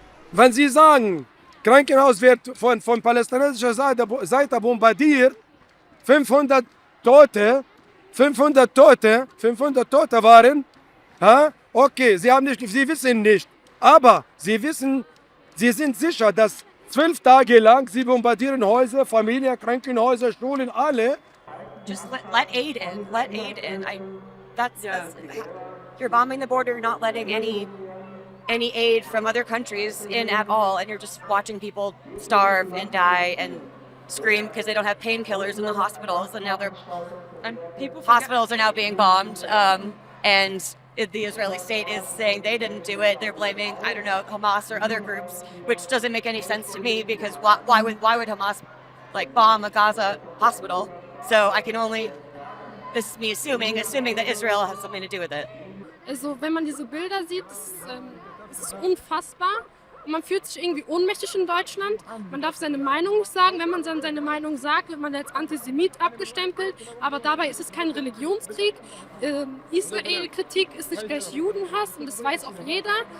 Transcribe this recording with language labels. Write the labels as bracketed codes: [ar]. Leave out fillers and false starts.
[de] Wenn Sie sagen, Krankenhaus wird von palästinensischer Seite bombardiert, 500 Tote waren, okay, Sie wissen nicht, aber Sie sind sicher, dass 12 Tage lang sie bombardieren Häuser, Familien, Krankenhäuser, Schulen, alle. [en] Just let aid in. That's you're bombing the border, you're not letting any aid from other countries in at all, and you're just watching people starve and die and scream because they don't have painkillers in the hospitals, and now hospitals are now being bombed, and the Israeli state is saying they didn't do it. They're blaming, I don't know, Hamas or other groups, which doesn't make any sense to me because why would Hamas bomb a Gaza hospital? So I can only, this is me assuming that Israel has something to do with it. [de] Also wenn man diese Bilder sieht, das ist unfassbar. Und man fühlt sich irgendwie ohnmächtig in Deutschland. Man darf seine Meinung nicht sagen. Wenn man dann seine Meinung sagt, wird man als Antisemit abgestempelt. Aber dabei ist es kein Religionskrieg. Israel-Kritik ist nicht gleich Judenhass und das weiß auch jeder.